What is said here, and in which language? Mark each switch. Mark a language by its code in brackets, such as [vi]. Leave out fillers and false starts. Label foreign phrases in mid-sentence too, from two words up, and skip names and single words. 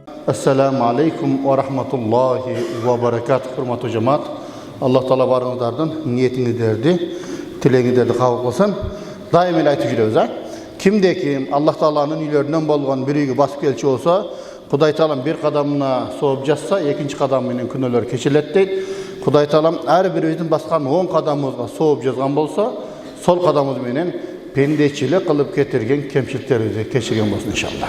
[ar] السلام عليكم ورحمة الله وبركاته. [ky] Hurmatly cemaat, Allah Taala barыңыздардын ниетиңиздерди, тилегиңиздерди кабыл кылсын. Дайым эле айтып жүрөбүз, Кимде ким Аллах Тааланын үйлөрүнөн болгон бир үйгө басып келчү болсо, Кудай Таалам бир кадамына сооп жатса, экинчи кадам менен күнөөлөр кечирилет дейт. Кудай Таалам ар бирибиздин баскан 10 кадамыбызга сооп жазган болсо, сол кадамыбыз менен пендечилик кылып кетирген кемчиликтерибизди кечирген болсун иншалла.